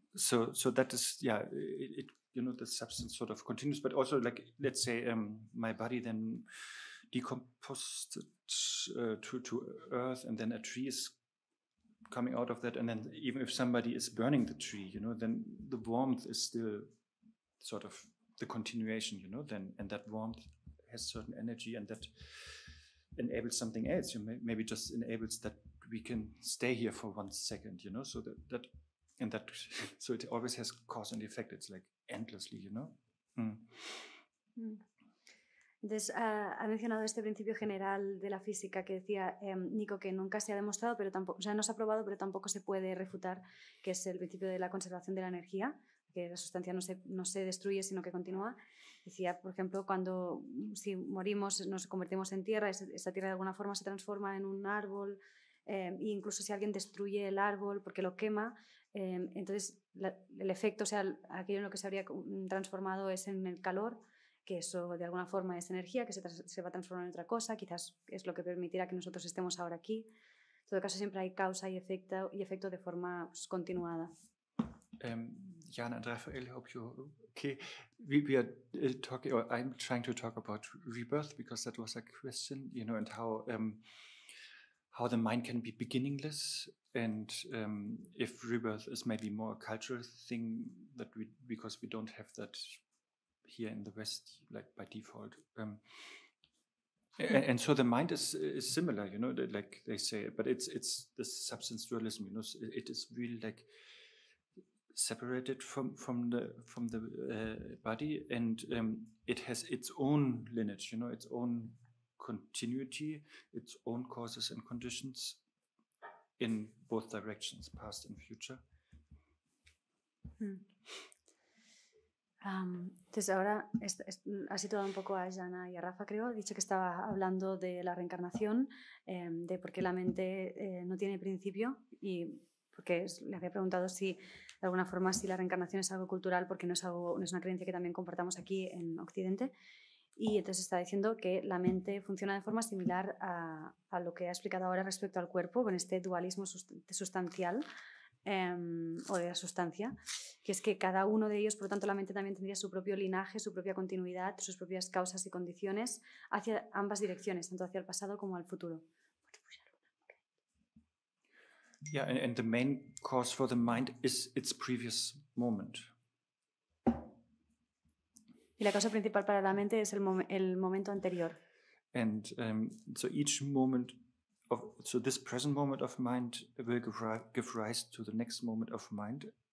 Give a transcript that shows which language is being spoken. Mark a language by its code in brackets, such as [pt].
[en] So that is, yeah, it you know, the substance sort of continues, but also, like, let's say my body then decomposed to earth, and then a tree is coming out of that, and then even if somebody is burning the tree, you know, then the warmth is still sort of the continuation, you know, then, and that warmth has certain energy, and that enables something else. You maybe just enables that we can stay here for 1 second, you know, so that so it always has cause and effect. It's like endlessly, you know. [es] Entonces, ha mencionado este principio general de la física que decía Nico, que nunca se ha demostrado, pero tampoco, o sea, no se ha probado, pero tampoco se puede refutar, que es el principio de la conservación de la energía, que la sustancia no se destruye, sino que continúa. Decía, por ejemplo, si morimos, nos convertimos en tierra, esa tierra de alguna forma se transforma en un árbol, e incluso si alguien destruye el árbol porque lo quema, entonces el efecto, o sea, aquello en lo que se habría transformado es en el calor, que eso de alguna forma es energía, que se va a transformar en otra cosa, quizás es lo que permitirá que nosotros estemos ahora aquí. En todo caso, siempre hay causa y efecto de forma continuada. [en] Jan and Raphael, hope you're okay. We are talking, or I'm trying to talk about rebirth, because that was a question, you know, and how the mind can be beginningless, and if rebirth is maybe more a cultural thing because we don't have that here in the West, like by default. And so the mind is similar, you know, like they say, but it's this substance dualism, you know, it is really like separated from the body, and it has its own lineage, you know, its own continuity, its own causes and conditions in both directions, past and future. [es] Entonces ahora ha situado un poco a Jana y a Rafa, creo. Ha dicho que estaba hablando de la reencarnación, de por qué la mente no tiene principio, y porque le había preguntado si de alguna forma si la reencarnación es algo cultural, porque no es una creencia que también compartamos aquí en Occidente. Y entonces está diciendo que la mente funciona de forma similar a lo que ha explicado ahora respecto al cuerpo, con este dualismo sustancial o de la sustancia, que es que cada uno de ellos, por lo tanto la mente también tendría su propio linaje, su propia continuidad, sus propias causas y condiciones hacia ambas direcciones, tanto hacia el pasado como al futuro. [en] Yeah, and the main cause for the mind is its previous moment. [es] Y la causa principal para la mente es el momento anterior. [en] And so each moment so this present moment of mind will give rise to the next moment of mind,